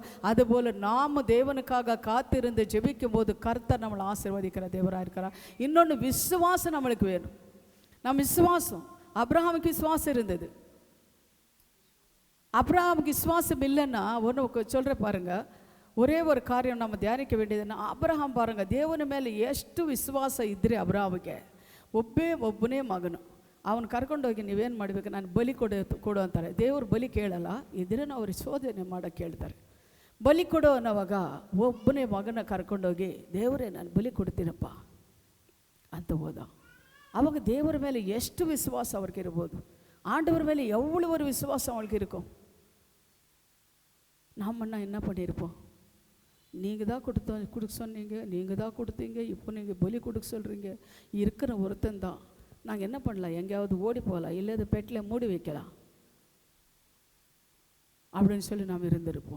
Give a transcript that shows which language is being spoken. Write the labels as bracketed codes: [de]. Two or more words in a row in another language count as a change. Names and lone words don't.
[ta] அதுபோல் நாம் தேவனுக்காக காத்திருந்து ஜெபிக்கும் போது கர்த்தர் நம்மளை ஆசீர்வதிக்கிற தேவராக இருக்கிறார். இன்னொன்று, விசுவாசம் நம்மளுக்கு வேணும். நம்ம விசுவாசம், அப்ரஹாமுக்கு விசுவாசம் இருந்தது. அப்ரஹாமுக்கு விசுவாசம் இல்லைன்னா ஒன்று சொல்கிற பாருங்க, ஒரே ஒரு காரியம் நம்ம தியானிக்க வேண்டியதுன்னா, [kn] ಅಬ್ರಹಾಂ பாருங்க ದೇವನ ಮೇಲೆ ಎಷ್ಟು ವಿಶ್ವಾಸ ಇದ್ದರೆ ಅಬ್ರಹಾಮಿಗೆ ಒಬ್ಬನೇ ಮಗನು ಅವನು ಕರ್ಕೊಂಡೋಗಿ ನೀವೇನು ಮಾಡಬೇಕು, ನಾನು ಬಲಿ ಕೊಡು ಅಂತಾರೆ. ದೇವರು ಬಲಿ ಕೇಳಲ್ಲ, ಇದ್ರೆ ಅವ್ರು ಶೋಧನೆ ಮಾಡೋಕ್ಕೆ ಕೇಳ್ತಾರೆ. ಬಲಿ ಕೊಡು ಅನ್ನೋವಾಗ ಒಬ್ಬನೇ ಮಗನ ಕರ್ಕೊಂಡೋಗಿ ದೇವರೇ ನಾನು ಬಲಿ ಕೊಡ್ತೀನಪ್ಪ ಅಂತ ಹೋದ. ಅವಾಗ ದೇವರ ಮೇಲೆ ಎಷ್ಟು ವಿಶ್ವಾಸ ಅವ್ರಿಗೆ ಇರ್ಬೋದು, [ta] ஆண்டவர் மேலே எவ்வளோ ஒரு விசுவாசம் அவங்களுக்கு இருக்கும். நாமன்னா என்ன பண்ணியிருப்போம், நீங்கள் தான் கொடுக்க சொன்னீங்க, நீங்கள் தான் கொடுத்தீங்க, இப்போ நீங்கள் பலி கொடுக்க சொல்கிறீங்க, இருக்கிற ஒருத்தன் தான், நாங்கள் என்ன பண்ணலாம், எங்கேயாவது ஓடி போகலாம், இல்லை அது பெட்டில் மூடி வைக்கலாம் அப்படின்னு சொல்லி நாம் இருந்திருப்போம்.